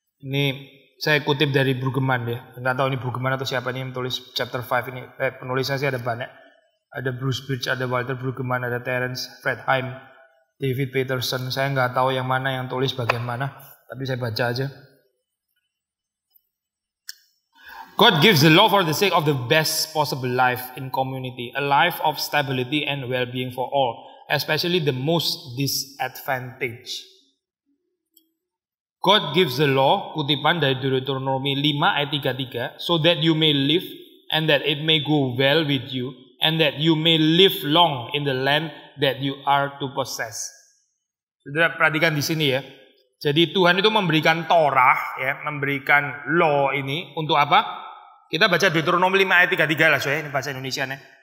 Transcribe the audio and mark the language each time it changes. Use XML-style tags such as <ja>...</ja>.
<id>Ini saya kutip dari Brueggemann ya. Enggak tahu ini Brueggemann atau siapa nih yang tulis chapter 5 ini. Penulisnya sih ada banyak. Ada Bruce Birch, ada Walter Brueggemann, ada Terence Fretheim, David Peterson. Saya nggak tahu yang mana yang tulis bagian mana, tapi saya baca aja.</id> <en>God gives the law for the sake of the best possible life in community, a life of stability and well-being for all, especially the most disadvantaged. God gives the law,</en> <id>kutipan dari Deuteronomi 5 ayat 33,</id> <en>so that you may live and that it may go well with you and that you may live long in the land that you are to possess.</en> <id>Saudara perhatikan di sini ya. Jadi Tuhan itu memberikan Torah ya, memberikan law ini untuk apa? Kita baca Deuteronomi 5 ayat 33 lah soalnya, ini bahasa Indonesianya.</id>